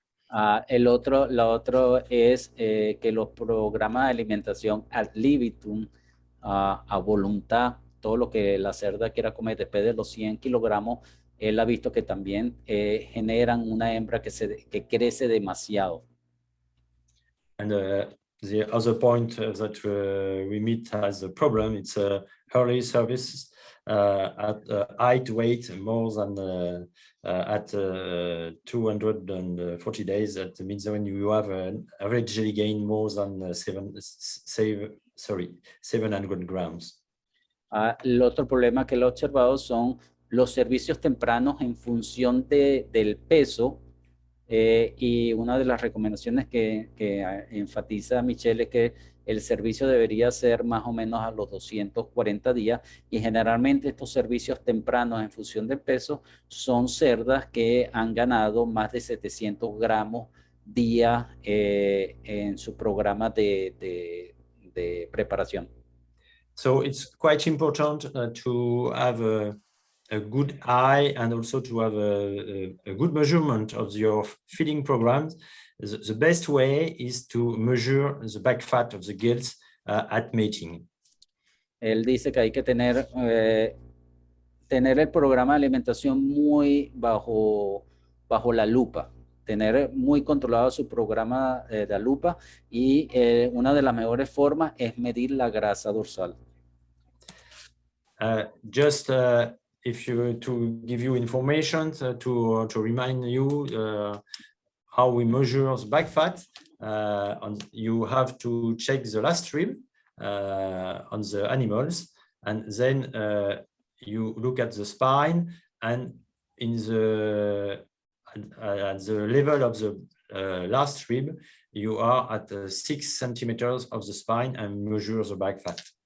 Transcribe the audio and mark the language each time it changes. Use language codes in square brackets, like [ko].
[es] La otra es que los programas de alimentación ad libitum, a voluntad, todo lo que la cerda quiera comer después de los 100 kilogramos, él ha visto que también generan una hembra que crece demasiado. [en] And the other point that we meet as a problem, it's early service at height weight more than at 240 days. That means when you have an average jelly gain more than 700 grams. [es] El otro problema que lo he observado son los servicios tempranos en función del peso. Y una de las recomendaciones que enfatiza Michel es que el servicio debería ser más o menos a los 240 días y generalmente estos servicios tempranos en función del peso son cerdas que han ganado más de 700 gramos día en su programa de preparación. [en] So it's quite important to have a good eye and also to have a good measurement of your feeding programs. The best way is to measure the back fat of the gills at mating. [es] Él dice que hay que tener el programa de alimentación muy bajo la lupa, tener muy controlado su programa de la lupa y una de las mejores formas es medir la grasa dorsal. [en] Just if you to give you information to remind you how we measure the back fat, you have to check the last rib on the animals, and then you look at the spine, and in the at the level of the last rib, you are at 6 centimeters of the spine and measure the back fat.